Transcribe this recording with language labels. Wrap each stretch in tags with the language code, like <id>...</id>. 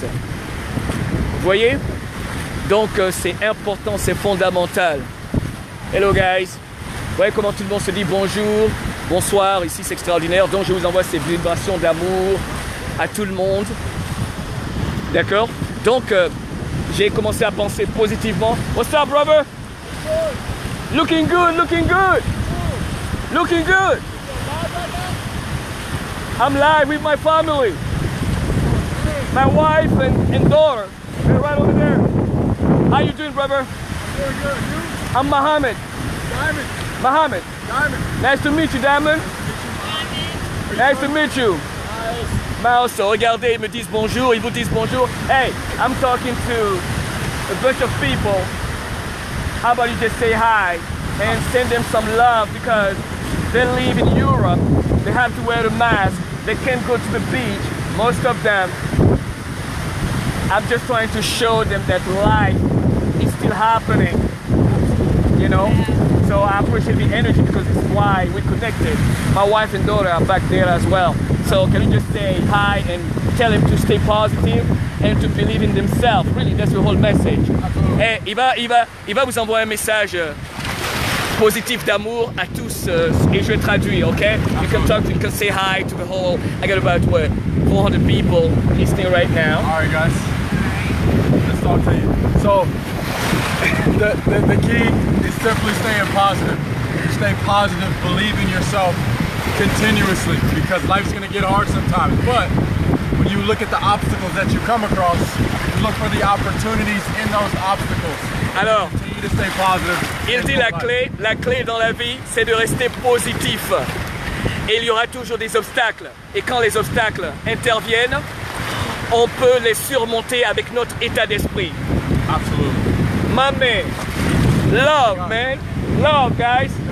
<fr>Vous voyez? Donc c'est important, c'est fondamental.</fr> <en>Hello guys.</en> <fr>Vous voyez comment tout le monde se dit bonjour? Bonsoir, ici c'est extraordinaire, donc je vous envoie ces vibrations d'amour à tout le monde. D'accord? Donc, j'ai commencé à penser positivement.</fr> <en>What's up, brother? Looking good, looking good. Looking good. I'm live with my family. My wife and daughter. They're right over there. How you doing, brother? Doing good. You? I'm Mohammed. Diamond. Mohammed. Diamond. Nice to meet you, Diamond. Nice to meet you.</en> <fr>Mouse, regardez, ils me disent bonjour, ils vous disent bonjour.</fr> <en>Hey, I'm talking to a bunch of people. How about you just say hi and send them some love because they live in Europe. They have to wear a mask. They can't go to the beach, most of them. I'm just trying to show them that life is still happening, you know? So I appreciate the energy because it's why we connected. My wife and daughter are back there as well. So can you just say hi and tell them to stay positive and to believe in themselves? Really, that's the whole message.</en> <fr>Et il va vous envoyer un message positif d'amour à tous et je vais traduire, okay?</fr> <en>You can talk, you can say hi to the whole. I got about 400 people listening right now. All right, guys. Let's talk to you. So the key is simply staying positive. Stay positive, believe in yourself continuously because life's gonna get hard sometimes. But when you look at the obstacles that you come across, you look for the opportunities in those obstacles.</en> <fr>Alors,</fr> <en>continue to stay positive.</en> <fr>Il dit la clé dans la vie, c'est de rester positif. Et il y aura toujours des obstacles. Et quand les obstacles interviennent, on peut les surmonter avec notre état d'esprit.</fr> <en>Absolutely. My man, love, man, love, guys.</en>